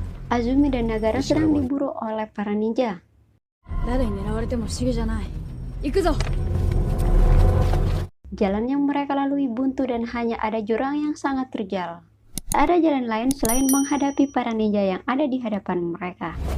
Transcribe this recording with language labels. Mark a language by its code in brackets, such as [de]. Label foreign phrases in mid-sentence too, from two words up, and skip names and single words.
[id] Azumi dan Nagara sedang diburu oleh para ninja. [ja] 誰に狙われても不思議じゃない。行くぞ。 [id] Jalan yang mereka lalui buntu dan hanya ada jurang yang sangat terjal. Tak ada jalan lain selain menghadapi para ninja yang ada di hadapan mereka.